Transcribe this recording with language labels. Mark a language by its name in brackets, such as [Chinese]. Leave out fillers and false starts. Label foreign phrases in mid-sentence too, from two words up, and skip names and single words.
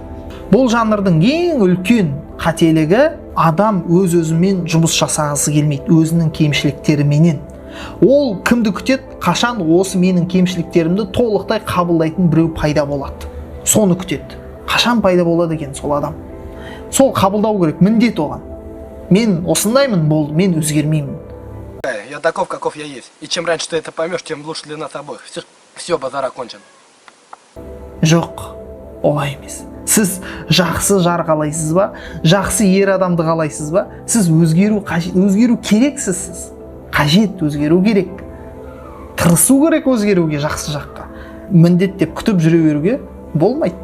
[Kazakh] Бұл жанрдың ең үлкен қателігі адам өз-өзімен жұмыс жасағысы келмейді, өзінің кемшіліктеріменен. Ол кімді күтеді? Қашан осы менің кемшіліктерімді толықтай қабылдайтын біреу пайда болады. Соны күтеді. Қашан пайда болады екен сол адам? Сол қабылдау керек, міндет оған. Мен осындаймын, болды, мен өзгермеймін. [Russian] Я таков, каков я есть. И чем раньше ты это поймешь, тем лучше для нас обоих. Все, базар окончен. [Kazakh] Жоқ, олай емес. Сіз жақсы жар қалайсыз ба? Жақсы ер адамды қалайсыз ба? Сіз өзгеру қажет, өзгеру керексіз сіз. Қажет, өзгеру керек. Тырысу керек өзгеруге жақсы жаққа. Міндет деп күтіп жүре беруге болмайды.